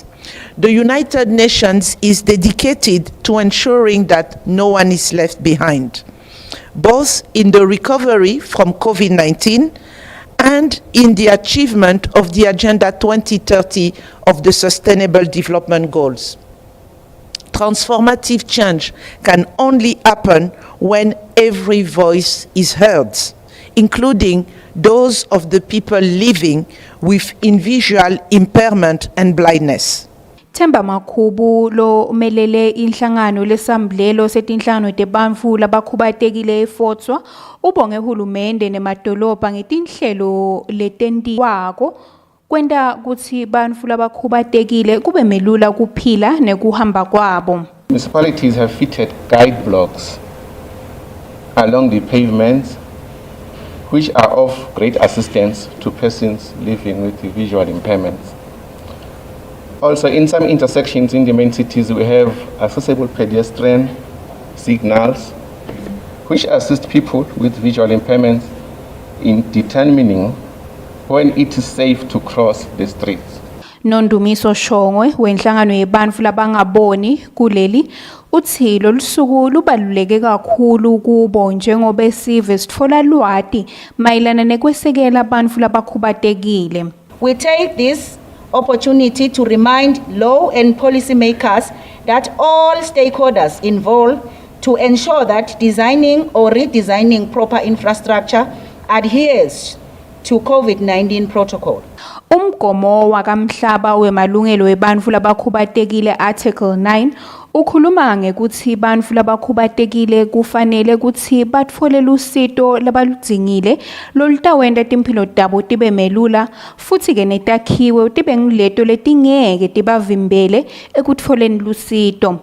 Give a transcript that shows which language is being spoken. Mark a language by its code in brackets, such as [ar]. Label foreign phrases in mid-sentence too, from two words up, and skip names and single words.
[en] The United Nations is dedicated to ensuring that no one is left behind, both in the recovery from COVID-19 and in the achievement of the Agenda 2030 of the Sustainable Development Goals. Transformative change can only happen when every voice is heard, including those of the people living with visual impairment and blindness. [ss] Themba Makhubu lo melele inhlangano lesamblelo setinhlangano tebantfu labakhubatekile eFotswa ubonge hulumende nemadolobha ngetinhlelo letentiwako kwenta kutsi bantfu labakhubatekile kube melula kuphila nekuhamba kwabo. [en] Municipalities have fitted guide blocks along the pavements which are of great assistance to persons living with visual impairments. Also, in some intersections in the main cities, we have accessible pedestrian signals which assist people with visual impairments in determining when it is safe to cross the streets. [ss] Nondumiso Shongwe wenhlangano yebantfu labangaboni kuleli uthi lolusuku lubaluleke kakhulu kubo njengoba esive sitfola lwati mayelana nekwesekela bantfu labakhubatekile. [en] We take this opportunity to remind law and policy makers that all stakeholders involved to ensure that designing or redesigning proper infrastructure adheres to COVID-19 protocol. [ss] Umgomo wakamhlaba wemalungelo webantfu labakhubatekile Article 9 ukhuluma ngekuthi bantfu labakhubatekile kufanele kuthi batfole lusito labaludzingile lolutawenta timphilo tabo tibe melula futhi ke netakhiwe tibe nguleto letingeke tibavimbele ekutfoleni lusito.